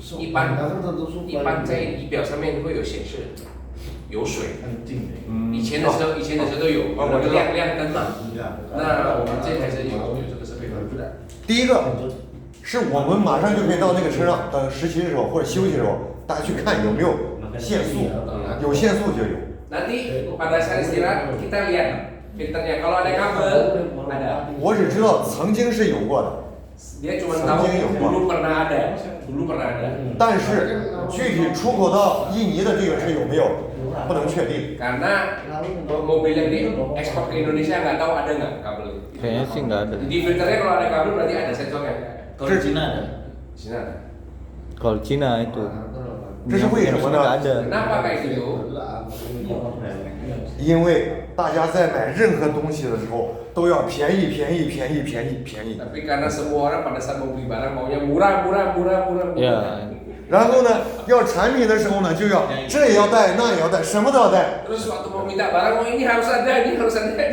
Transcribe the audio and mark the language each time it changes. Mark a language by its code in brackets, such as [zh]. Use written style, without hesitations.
[zh] 一般在仪表上面会有显示有水。以前的时候都有，有那个亮灯嘛。那我们这台车有这个设备。第一个是我们马上就可以到那个车上，等实习的时候或者休息的时候，大家去看有没有限速，有限速就有。 [id] Nanti pada saat istirahat kita lihat filternya. Kalau ada kabel ada. [zh] 我只知道曾经是有过的， [id] Dia cuma tahu dulu pernah ada. [zh] 但是具体出口到印尼的这个车有没有，不能确定。 [id] Karena mobil yang diekspor ke Indonesia nggak tahu ada nggak kabel. Kayaknya sih nggak ada. Di filternya kalau ada kabel berarti ada sensornya. Kalau di Cina ada. Di sini ada. Kalau Cina itu. [zh] 这是为什么呢？ [id] ada. Kenapa kayak gitu? [zh] 因为大家在买任何东西的时候都要便宜便宜便宜便宜便宜， [id] Tapi karena semua orang pada saat mau beli barang maunya murah. Ya. [zh] 然后呢，要产品的时候呢，就要这也要带，那也要带，什么都要带。 [id] Terus waktu mau minta barang, oh ini harus ada, ini harus ada.